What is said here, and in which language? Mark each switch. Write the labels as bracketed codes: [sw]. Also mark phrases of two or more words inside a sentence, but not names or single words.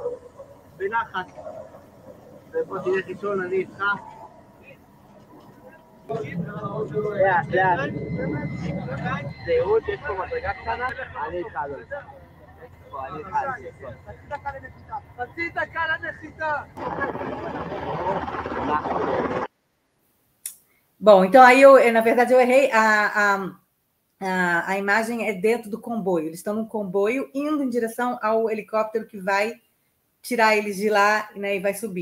[he] בנחת. ופה תלך ראשון, אני איתך. לאט. זהות, יש פה מדרגה קטנה, אני איתך, לואיס. חצי דקה לנחיתה. [pt] Bom, então aí na verdade eu errei, a imagem é dentro do comboio, eles estão num comboio indo em direção ao helicóptero que vai tirar eles de lá, né, e vai subir.